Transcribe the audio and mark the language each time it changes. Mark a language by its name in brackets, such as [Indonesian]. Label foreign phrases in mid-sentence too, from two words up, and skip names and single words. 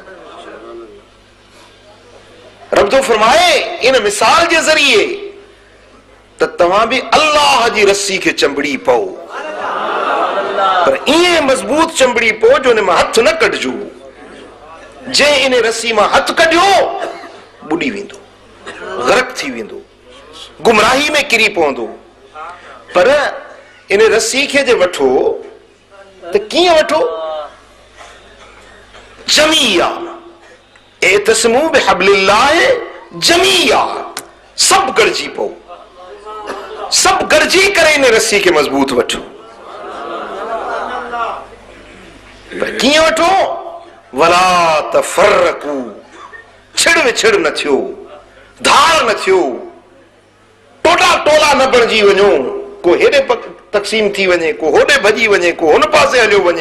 [Sindhi] रब तो फरमाए इन मिसाल जे ज़रिए त तव्हां बि अल्लाह जी रस्सी खे चंबड़ी पओ, पर ईअं मज़बूत चंबड़ी पओ जो इन मां हथ न कढिजो। जंहिं इन रस्सी मां हथ कढियो ॿुॾी वेंदो, ग़रक़ थी वेंदो, गुमराही में किरी पवंदो। पर इन रस्सी खे जे वठो त कीअं वठो? जमीया, [Arabic] اعتصموا بحبل الله جميعا, [Sindhi] सब गॾिजी पओ, सब गॾिजी करे इन रस्सी खे मज़बूत वठो। पर कीअं वठो? [Arabic] ولا تفرقوا, [Sindhi] छिड़ विछड़ न थियो, धार न थियो, टोटा टोला न बणिजी वञो, को हेॾे तक़सीम थी वञे, को होॾे भॼी वञे, को हुन पासे हलियो वञे।